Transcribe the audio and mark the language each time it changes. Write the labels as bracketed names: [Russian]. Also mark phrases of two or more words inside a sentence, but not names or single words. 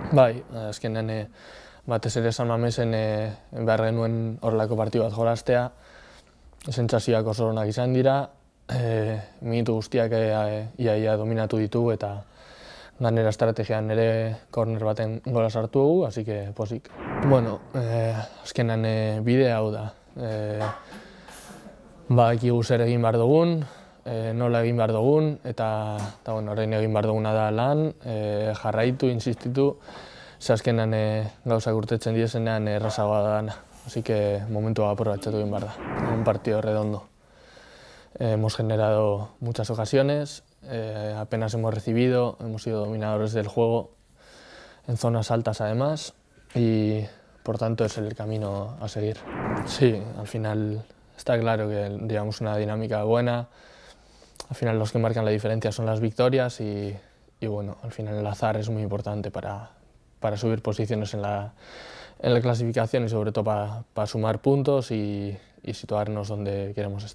[Basque] Bai, azkenean batez ere San Mamesen behar genuen horrelako partidu bat jolastea. Sentsazioak oso onak izan dira, minutu guztiak ia dominatu ditugu eta gainera estrategian ere korner baten gola sartu dugu, [Spanish] así que pozik. [Basque] Bueno, azkenan bidea hau da. Badakigu zer egin behar dugun, nola egin behar dugun, eta orain egin behar duguna da lan, jarraitu, insistitu, ze azkenan gauzak urtetzen direzenean errazagoa da dana. [Spanish] Así que [Basque] momentua aprobetxatu egin behar da. [Spanish] Un partido redondo. Hemos generado muchas ocasiones, apenas hemos recibido, hemos sido dominadores del juego en zonas altas además y por tanto es el camino a seguir. Sí, al final está claro que llevamos una dinámica buena, al final los que marcan la diferencia son las victorias y bueno, al final el azar es muy importante para subir posiciones en la clasificación y sobre todo para sumar puntos y situarnos donde queremos estar.